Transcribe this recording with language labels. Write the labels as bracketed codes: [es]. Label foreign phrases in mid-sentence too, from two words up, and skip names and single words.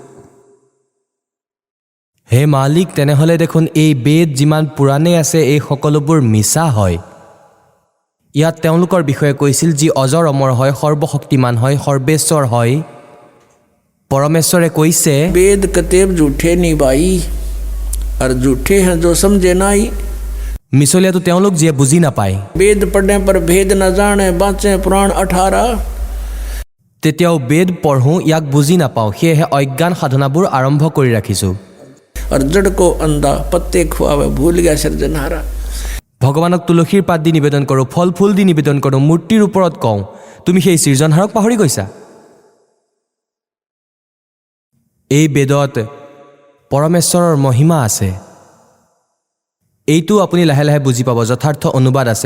[as] হে মালিক, তেনেহ'লে দেখোন এই বেদ যিমান পুৰাণেই আছে এই সকলোবোৰ মিছা হয়। ইয়াত তেওঁলোকৰ বিষয়ে কৈছিল যি অজৰ অমৰ হয়, সৰ্বশক্তিমান হয়, সৰ্বেশ্বৰ হয়। পৰমেশ্বৰে কৈছে, [hi] वेद कतेब झूठे निभाई और झूठे हैं जो समझे नाई। [as] মিছলীয়াটো তেওঁলোক যিয়ে বুজি নাপায়। [hi] वेद पढ़ने पर भेद न जाने बाँचे पुराण 18। [as] তেতিয়াও বেদ পঢ়োঁ, ইয়াক বুজি নাপাওঁ, সেয়েহে অজ্ঞান সাধনাবোৰ আৰম্ভ কৰি ৰাখিছোঁ। [hi] और जड़ को अंधा पत्ते खुआवे भूल गया सृजनहारा। [as] ভগৱানক তুলসীৰ পাত দি নিবেদন কৰোঁ, ফল ফুল দি নিবেদন কৰোঁ, মূৰ্তিৰ ওপৰত কওঁ, তুমি সেই সৃজনহাৰক পাহৰি গৈছা। এই বেদত পৰমেশ্বৰৰ মহিমা আছে। এইটো আপুনি লাহে লাহে বুজি পাব, যথাৰ্থ অনুবাদ আছে।